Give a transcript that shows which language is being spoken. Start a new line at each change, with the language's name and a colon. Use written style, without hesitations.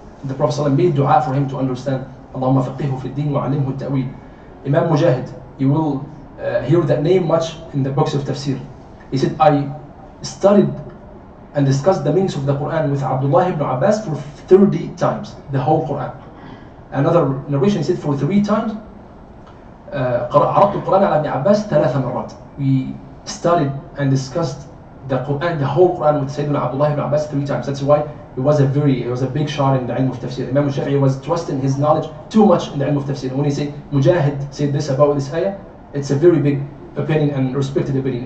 English: The Prophet ﷺ made dua for him to understand.
Arabic: Allahumma faqihu fi ad-din wa alimhu at-ta'wil.
English: Imam Mujahid, you will hear that name much in the books of tafsir. He said, I studied and discussed the meanings of the Quran with Abdullah ibn Abbas for 30 times, the whole Quran. Another narration said for 3 times,
Arabic: عرضت القرآن على ابن عباس 3 مرات.
English: We studied and discussed the Quran, the whole Quran with Sayyidina Abdullah ibn Abbas 3 times. That's why it was a big shot in the ilm of tafsir. Imam Shafi'i was trusting his knowledge too much in the ilm of tafsir. When he said Mujahid said this about this ayah, it's a very big opinion and respected opinion.